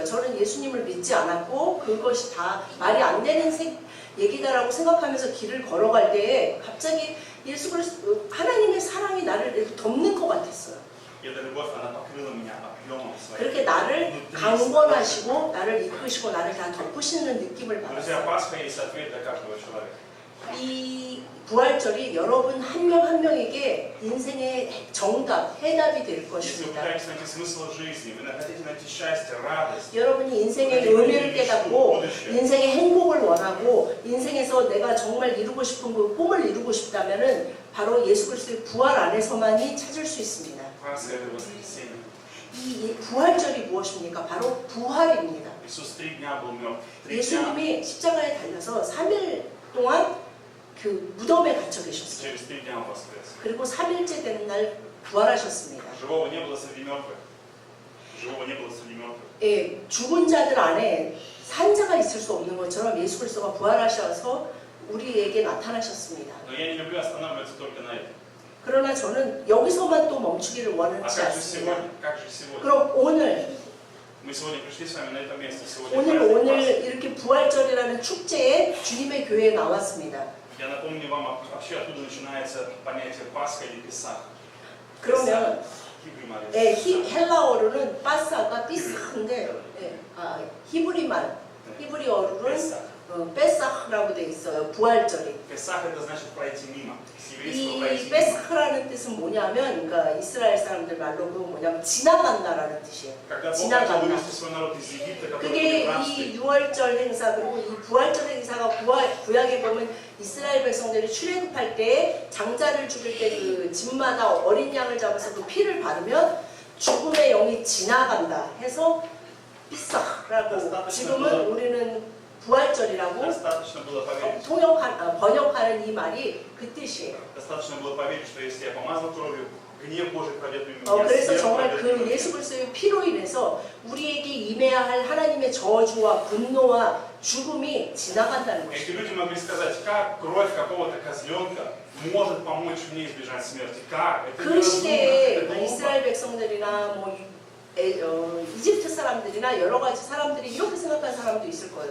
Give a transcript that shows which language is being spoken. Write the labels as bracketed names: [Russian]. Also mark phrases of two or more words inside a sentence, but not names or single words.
[Korean] 저는 예수님을 믿지 않았고 그것이 다 말이 안 되는 얘기다라고 생각하면서 길을 걸어갈 때에 갑자기 예수 그리스도 하나님의 사랑이 나를 이렇게 덮는 것 같았어요. [Russian] Эта любовь, она покрыла меня объемом своим. [Korean] 그렇게 나를 강권하시고 나를 이끄시고 나를 다 덮으시는 느낌을 [Russian] Друзья, [Korean] 받았어요. [Russian] Пасха есть ответ для каждого человека. [Korean] 이 부활절이 여러분 한 명 한 명에게 인생의 정답, 해답이 될 [Russian] Если вы [Korean] 것입니다. [Russian] пытаетесь найти смысл жизни, вы хотите найти счастье, радость, [Korean] 여러분이 인생의 의미를 깨닫고 인생의 행복을 원하고 인생에서 내가 정말 이루고 싶은 그 꿈을 이루고 싶다면은 바로 예수 그리스도의 부활 안에서만이 찾을 수 있습니다. [Russian] Пасха это воскресенье. [Korean] 이 부활절이 무엇입니까? 바로 부활입니다. [Russian] Иисус 3 дня был мертв. 3 дня. [Korean] 예수님이 십자가에 달려서 3일 동안 그 무덤에 갇혀 계셨어요. [Russian] Через 3 дня он воскрес. [Korean] 그리고 3일째 되는 날 부활하셨습니다. [Russian] Живого не было среди мертвых. Живого не было среди мертвых. [Korean] 예, 죽은 자들 안에 환자가 있을 수 없는 것처럼 예수 그리스도가 부활하셔서 우리에게 나타나셨습니다. [Russian] Но я не люблю останавливаться только на этом. [Korean] 그러나 저는 여기서만 또 멈추기를 [Russian] А [Korean] 원하지 [Russian] как же [Korean] 않습니다. [Russian] сегодня? Как же сегодня? [Korean] 그럼 오늘 [Russian] Мы сегодня пришли с вами на это место. Сегодня [Korean] 오늘 [Russian] праздник Пасхи. [Korean] 이렇게 부활절이라는 축제에 주님의 교회에 나왔습니다. [Russian] Я напомню вам вообще, откуда начинается понятие Пасха или Песах. [Korean] 그러면 Хибрий 말이에요. 헬라어로는 파사가 비스인데 히브리어로는 베사흐라고 돼 있어요. 부활절이. [Russian] Песах это значит пройти мимо. С еврейского [Korean] 이 [Russian] пройти мимо. [Korean] 베사흐라는 뜻은 뭐냐면, 그러니까 이스라엘 사람들 말로도 뭐냐면 지나간다라는 뜻이에요. [Russian] Когда Бог хотел [Korean] 지나간다. [Russian] вывести свой народ из Египта, который был [Korean] 그게 [Russian] в рабстве, [Korean] 이 6월절 행사 그리고 이 부활절 행사가 구약에 보면 이스라엘 백성들이 출애굽할 때 장자를 죽일 때 그 집마다 어린 양을 잡아서 그 피를 바르면 죽음의 영이 지나간다 해서 비싸라고 지금은 우리는 부활절이라고 [Russian] достаточно было поверить. [Korean] 번역하는 이 말이 그 뜻이에요. [Russian] Достаточно было поверить, что если я помазал кровью, гнев Божий пройдет мимо меня. [Korean] 그래서 [Russian] смерть [Korean] 정말 [Russian] пройдет [Korean] 그 [Russian] мимо меня. [Korean] 예수 그리스도의 피로 인해서 우리에게 임해야 할 하나님의 저주와 분노와 죽음이 지나간다는 [Russian] Эти [Korean] 것입니다. [Russian] люди могли сказать, как кровь какого-то козленка может помочь мне избежать смерти. Как? Это [Korean] 그 시대에 [Russian] невозможно, это [Korean] 이스라엘 백성들이나 뭐 이집트 사람들이나 여러 가지 사람들이 이렇게 생각하는 사람도 있을 거예요.